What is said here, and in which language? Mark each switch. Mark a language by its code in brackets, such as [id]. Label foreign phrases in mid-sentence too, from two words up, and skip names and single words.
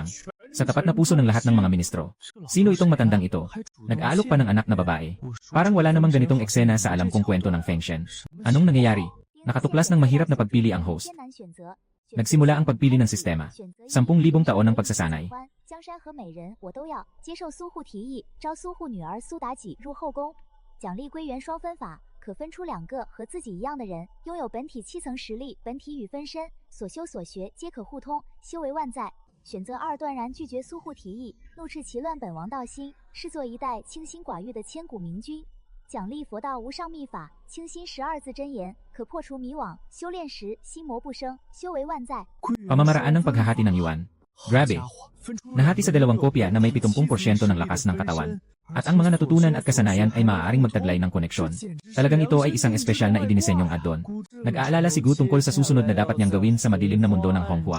[tl] Sa tapat na puso ng lahat ng mga ministro. Sino itong matandang ito? Nag-aalok pa ng anak na babae. Parang wala namang ganitong eksena sa alam kong kwento ng Feng Shen. Anong nangyayari? Nakatuklas ng mahirap na pagpili ang host. Nagsimula ang pagpili ng sistema. 10,000 taon ng pagsasanay. [zh] 江山和美人我都要，接受苏护提议，招苏护女儿苏妲己入后宫，奖励归元双分法，可分出2个和自己一样的人，拥有本体7层实力，本体与分身，所修所学皆可互通，修为万载。选择2断然拒绝苏护提议，怒斥其乱本王道心，视作一代清心寡欲的千古明君。奖励佛道无上秘法，清心12字真言，可破除迷惘，修炼时心魔不生，修为万载。 [tl] Pamamaraan ng paghahati ng yuan. Grabe. Nahati sa 2 kopya na may 70% ng lakas ng katawan. At ang mga natutunan at kasanayan ay maaaring magtaglay ng koneksyon. Talagang ito ay isang espesyal na idinisenyong add-on. Nag-aalala si Gu tungkol sa susunod na dapat niyang gawin sa madilim na mundo ng Hong Huang.